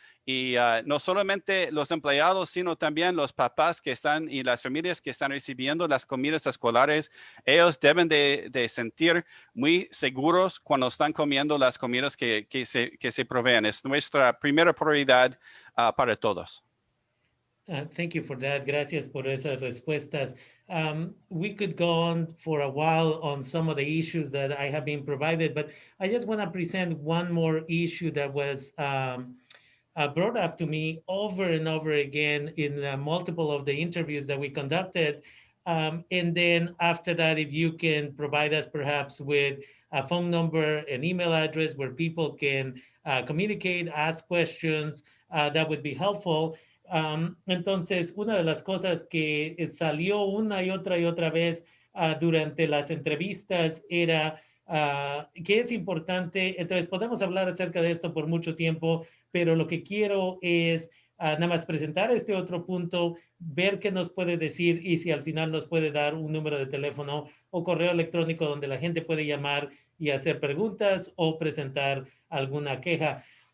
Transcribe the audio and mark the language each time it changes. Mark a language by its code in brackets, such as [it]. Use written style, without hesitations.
[es] Y no solamente los empleados, sino también los papás que están y las familias que están recibiendo las comidas escolares, ellos deben de sentir muy seguros cuando están comiendo las comidas que se proveen. Es nuestra primera prioridad para todos. [en] Thank you for that. [es] Gracias por esas respuestas. [en] We could go on for a while on some of the issues that I have been provided, but I just want to present one more issue that was brought up to me over and over again in multiple of the interviews that we conducted. And then after that, if you can provide us perhaps with a phone number, an email address where people can communicate, ask questions, that would be helpful. [es] Entonces, una de las cosas que salió una y otra vez durante las entrevistas era que es importante. Entonces, podemos hablar acerca de esto por mucho tiempo, pero lo que quiero es nada más presentar este otro punto, ver qué nos puede decir y si al final nos puede dar un número de teléfono o correo electrónico donde la gente puede llamar y hacer preguntas o presentar alguna queja.